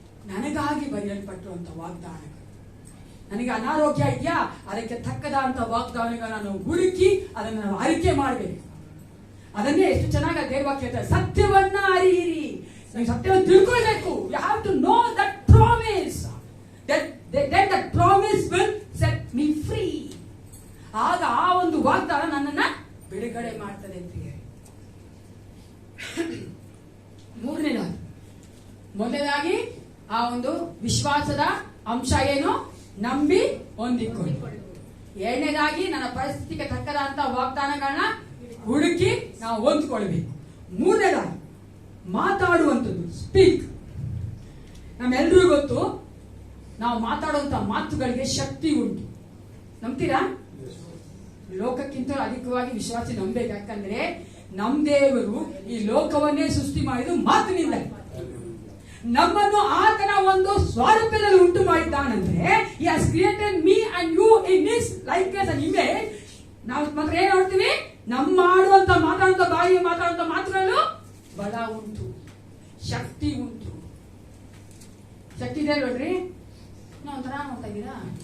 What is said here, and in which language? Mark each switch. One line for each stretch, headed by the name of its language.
Kannada: ನನಗಾಗಿ ಬರೆಯಲ್ಪಟ್ಟಿರುವಂತ ವಾಗ್ದಾನಗಳು. ನನಗೆ ಅನಾರೋಗ್ಯ ಇದೆಯಾ, ಅದಕ್ಕೆ ತಕ್ಕದಂತ ವಾಗ್ದಾನಗಳನ್ನು ಹುಡುಕಿ ಅದನ್ನು ನಾವು ಆಯ್ಕೆ ಮಾಡಬೇಕು. ಅದನ್ನೇ ಎಷ್ಟು ಚೆನ್ನಾಗಿ ದೇವವಾಕ್ಯ ಹೇಳ್ತಾರೆ, ಸತ್ಯವನ್ನ ಅರಿಯಿರಿ. ನೀವು ಸತ್ಯವನ್ನು ತಿಳ್ಕೊಳ್ಬೇಕು.
English: You have to know that promise. Then that promise will set me free.
Kannada: ಆಗ ಆ ಒಂದು ವಾಗ್ದಾನ ನನ್ನನ್ನ ಬಿಡುಗಡೆ ಮಾಡ್ತದೆ ಪ್ರಿಯರೇ. ಮೊದಲನೇದಾಗಿ ಆ ಒಂದು ವಿಶ್ವಾಸದ ಅಂಶ ಏನು? ನಂಬಿ ಹೊಂದಿಕೊಳ್ಳಿ. ಎರಡನೇದಾಗಿ ನನ್ನ ಪರಿಸ್ಥಿತಿಗೆ ತಕ್ಕದಂತ ವಾಗ್ದಾನಗಳನ್ನ ಹುಡುಕಿ ನಾವು ಹೊಂದ್ಕೊಳ್ಬೇಕು. ಮೂರನೇದಾಗಿ ಮಾತಾಡುವಂಥದ್ದು, ಸ್ಪೀಕ್. ನಮ್ಮೆಲ್ರಿಗೂ ಗೊತ್ತು, ನಾವು ಮಾತಾಡುವಂತ ಮಾತುಗಳಿಗೆ ಶಕ್ತಿ ಉಂಟು. ನಂಬ್ತೀರಾ? ಲೋಕಕ್ಕಿಂತ ಅಧಿಕವಾಗಿ ವಿಶ್ವಾಸ ನಂಬಬೇಕು. ಯಾಕಂದ್ರೆ ನಮ್ ದೇವರು ಈ ಲೋಕವನ್ನೇ ಸೃಷ್ಟಿ ಮಾಡಿದ್ದು ಮಾತಿನಿಂದ. ನಮ್ಮನ್ನು ಆತನ ಒಂದು ಸ್ವಾರೂಪ್ಯದಲ್ಲಿ ಉಂಟು ಮಾಡಿದ್ದಾನಂದ್ರೆ
English: he has created me and you in his likeness and image.
Kannada: ನಾವು ಮಾತ್ರ ಏನ್ ನೋಡ್ತೀವಿ? ನಮ್ಮ ಮಾತಾಡುವಂತ ಬಾಯಿ ಮಾತಾಡುವಂತ ಮಾತುಗಳು ಬಲ ಉಂಟು, ಶಕ್ತಿ ಉಂಟು. ಶಕ್ತಿ ಇದೆ ನೋಡ್ರಿ. ನಾವು ಒಂಥರ ನೋಡ್ತಾ ಇದ್ದೀರಾ?